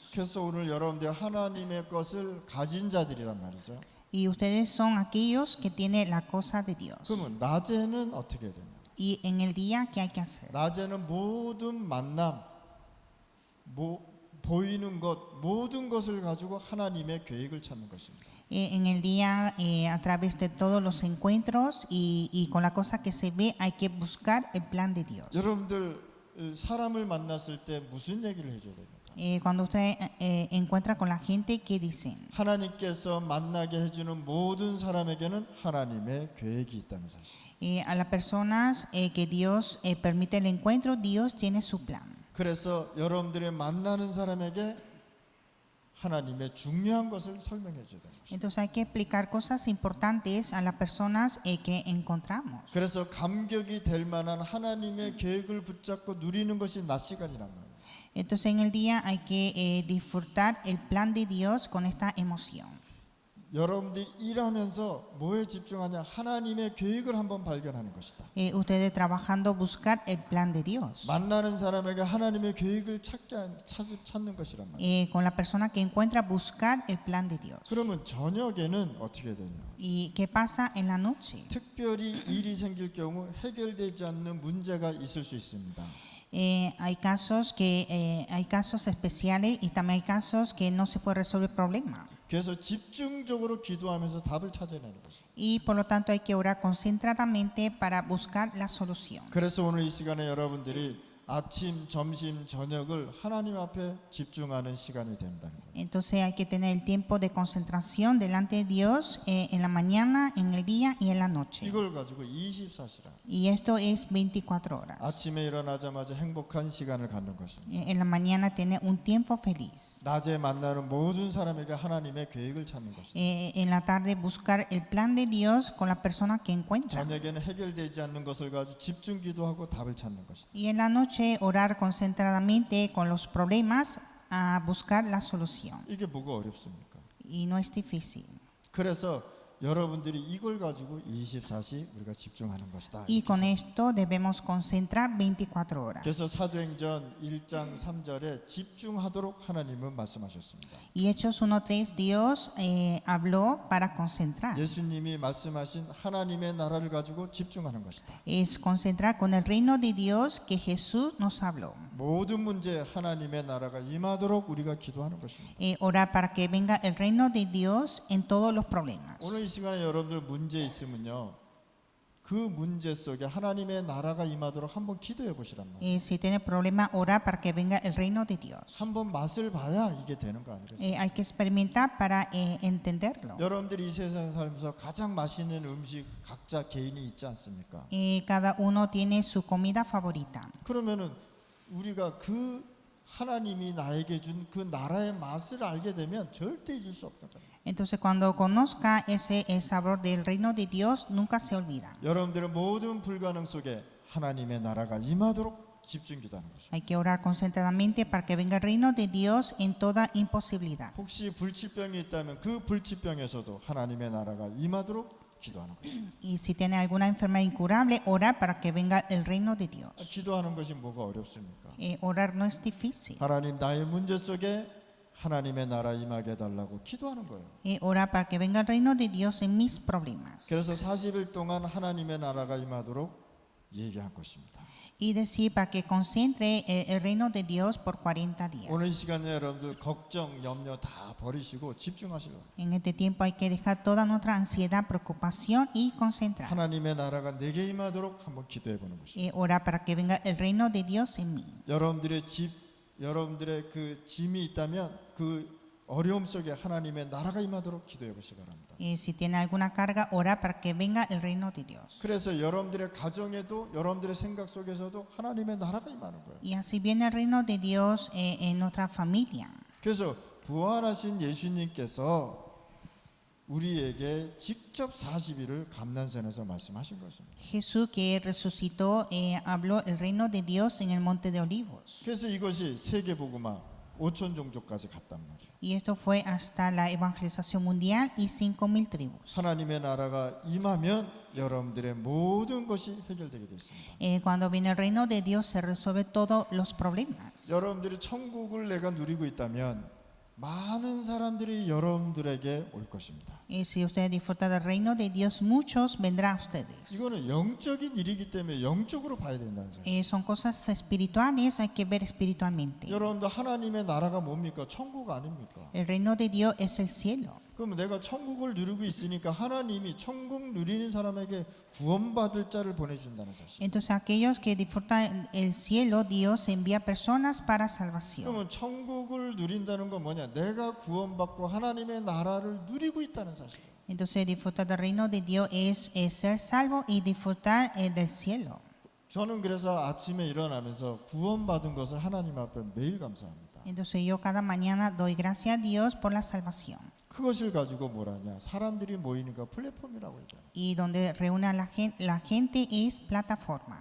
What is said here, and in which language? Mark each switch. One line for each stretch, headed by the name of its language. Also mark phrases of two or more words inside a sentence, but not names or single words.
Korean: 그래서 오늘 여러분들 하나님의 것을 가진 자들이란 말이죠.
Spanish: Y ustedes son aquellos que tienen la cosa de Dios.
Korean: 그러면 낮에는 어떻게 해야 되냐?
Spanish: Y en el día, ¿qué hay que hacer?
Korean: 낮에는 모든 만남, 보이는 것, 모든 것을 가지고 하나님의 계획을 찾는 것입니다.
Spanish: En el día, a través de todos los encuentros y con la cosa que se ve, hay que buscar el plan de Dios.
Korean: 여러분들 사람을 만났을 때 무슨 얘기를 해줘야 됩니까?
Spanish: Cuando usted encuentra con la gente, ¿qué dicen?
Korean: 하나님께서 만나게 해주는 모든 사람에게는 하나님의 계획이 있다는 사실.
Spanish: A las personas que Dios permite el encuentro, Dios tiene su plan.
Korean: 그래서 여러분들이 만나는 사람에게 하나님의 중요한 것을 설명해 줘야 됩니다.
Spanish: Entonces hay que explicar cosas importantes a las personas que encontramos.
Korean: 그래서 감격이 될 만한 하나님의 계획을 붙잡고 누리는 것이 낮 시간이란 말이에요.
Spanish: Entonces en el día hay que disfrutar el plan de Dios con esta emoción.
Korean: 여러분들이 일하면서 뭐에 집중하냐? 하나님의 계획을 한번 발견하는 것이다.
Spanish: Ustedes trabajando buscar el plan de Dios.
Korean: 만나는 사람에게 하나님의 계획을 찾는 것이란 말이에요.
Spanish: Con la persona que encuentra buscar el plan de Dios.
Korean: 그러면 저녁에는 어떻게 되냐?
Spanish: ¿Y qué pasa en la noche?
Korean: 특별히 일이 생길 경우 해결되지 않는 문제가 있을 수 있습니다.
Spanish: Hay casos especiales y también hay casos que no se puede resolver el problema.
Korean: 그래서 집중적으로 기도하면서 답을 찾아내는 것이죠.
Spanish: Y por lo tanto hay que orar concentradamente para buscar la solución.
Korean: 그래서 오늘 이 시간에 여러분들이 아침, 점심, 저녁을 하나님 앞에 집중하는 시간이 된다는 거예요.
Spanish: Entonces hay que tener el tiempo de concentración delante de Dios en la mañana, en el día y en la noche.
Korean: 이걸 가지고 24시간.
Spanish: Y esto es 24 horas.
Korean: 아침에 일어나자마자 행복한 시간을 갖는 것입니다.
Spanish: En la mañana tener un tiempo feliz.
Korean: 낮에 만나는 모든 사람에게 하나님의 계획을 찾는 것입니다.
Spanish: En la tarde buscar el plan de Dios con la persona que encuentra.
Korean: 저녁에는 해결되지 않는 것을 가지고 집중 기도하고 답을 찾는 것이다.
Spanish: Y en la noche orar concentradamente con los problemas a buscar la solución.
Korean: 이게 뭐가 어렵습니까?
Spanish: Y no es difícil.
Korean: 그래서 여러분들이 이걸 가지고 24시 우리가 집중하는 것이다.
Spanish: Y con esto debemos concentrar 24 horas.
Korean: 그래서 사도행전 1장 3절에 집중하도록 하나님은 말씀하셨습니다.
Spanish: Y Hechos 1:3 Dios habló para concentrar.
Korean: 예수님이 말씀하신 하나님의 나라를 가지고 집중하는 것이다.
Spanish: Es concentrar con el reino de Dios que Jesús nos habló.
Korean: 모든 문제에 하나님의 나라가 임하도록 우리가 기도하는 것입니다.
Spanish: Orar para que venga el reino de Dios en todos los problemas.
Korean: 오늘 이 시간에 여러분들 문제 있으면요, 그 문제 속에 하나님의 나라가 임하도록 한번 기도해 보시란 말이에요.
Spanish: Si tiene problema, orar para que venga el reino de Dios.
Korean: 한번 맛을 봐야 이게 되는 거 아니겠어요?
Spanish: Hay que experimentar para entenderlo.
Korean: 여러분들이 이 세상 살면서 가장 맛있는 음식 각자 개인이 있지 않습니까?
Spanish: Cada uno tiene su comida favorita.
Korean: 그러면은 우리가 그 하나님이 나에게 준 그 나라의 맛을 알게 되면 절대 잊을 수 없다.
Spanish: Entonces cuando conozca ese sabor del reino de Dios, nunca se olvida.
Korean: 여러분들의 모든 불가능 속에 하나님의 나라가 임하도록 집중 기도하는 것입니다.
Spanish: Hay que orar concentradamente para que venga el reino de Dios en toda imposibilidad.
Korean: 혹시 불치병이 있다면 그 불치병에서도 하나님의 나라가 임하도록 기도하는 것입니다.
Spanish: Y si tiene alguna enfermedad incurable, orar para que venga el reino de Dios.
Korean: 기도하는 것이 뭐가 어렵습니까?
Spanish: Orar no es difícil.
Korean: 하나님 나의 문제 속에 하나님의 나라 임하게 해달라고 기도하는 거예요.
Spanish: Orar para que venga el reino de Dios en mis problemas.
Korean: 그래서 40일 동안 하나님의 나라가 임하도록 얘기한 것입니다.
Spanish: Y decir para que concentre el reino de Dios por 40 días.
Korean: 오늘 이 시간에 여러분들 걱정, 염려 다 버리시고 집중하시라고.
Spanish: En este tiempo hay que dejar toda nuestra ansiedad, preocupación y concentrar.
Korean: 하나님의 나라가 내게 임하도록 한번 기도해 보는 것입니다.
Spanish: Orar para que venga el reino de Dios en mí.
Korean: 여러분들의 그 짐이 있다면 그 어려움 속에 하나님의 나라가 임하도록 기도해 보시기 바랍니다.
Spanish: Si tiene alguna carga, orar para que venga el reino de Dios.
Korean: 그래서 여러분들의 가정에도 여러분들의 생각 속에서도 하나님의 나라가 임하는 거예요.
Spanish: Y así viene el reino de Dios en nuestra familia.
Korean: 그래서 부활하신 예수님께서 우리에게 직접 40일을 감난산에서 말씀하신 것입니다.
Spanish: Jesús que resucitó habló el reino de Dios en el monte de Olivos.
Korean: 그래서 이것이 세계복음화 5천 종족까지 갔단 말이에요.
Spanish: Y esto fue hasta la evangelización mundial y 5,000 tribus.
Korean: 하나님의 나라가 임하면 여러분들의 모든 것이 해결되게 되어 있습니다.
Spanish: Cuando viene el reino de Dios se resuelve todos los problemas.
Korean: 여러분들이 천국을 내가 누리고 있다면 많은 사람들이 여러분들에게 올 것입니다.
Spanish: Si ustedes disfrutan del reino de Dios, muchos vendrán a ustedes.
Korean: 이거는 영적인 일이기 때문에 영적으로 봐야 된다는 거예요.
Spanish: Son cosas espirituales, hay que ver espiritualmente.
Korean: 여러분들 하나님의 나라가 뭡니까? 천국 아닙니까?
Spanish: El reino de Dios es el cielo.
Korean: 그럼 내가 천국을 누리고 있으니까 하나님이 천국 누리는 사람에게 구원받을 자를 보내준다는 사실.
Spanish: Entonces aquellos que disfrutan el cielo, Dios envía personas para salvación.
Korean: 그러면 천국을 누린다는 건 뭐냐? 내가 구원받고 하나님의 나라를 누리고 있다는 사실.
Spanish: Entonces disfrutar del reino de Dios es ser salvo y disfrutar del cielo.
Korean: 저는 그래서 아침에 일어나면서 구원받은 것을 하나님 앞에 매일 감사합니다.
Spanish: Entonces yo cada mañana doy gracias a Dios por la salvación.
Korean: 그것을 가지고 뭐라냐? 사람들이 모이니까 플랫폼이라고 얘기해요.
Spanish: Y donde reúne a la gente es plataforma.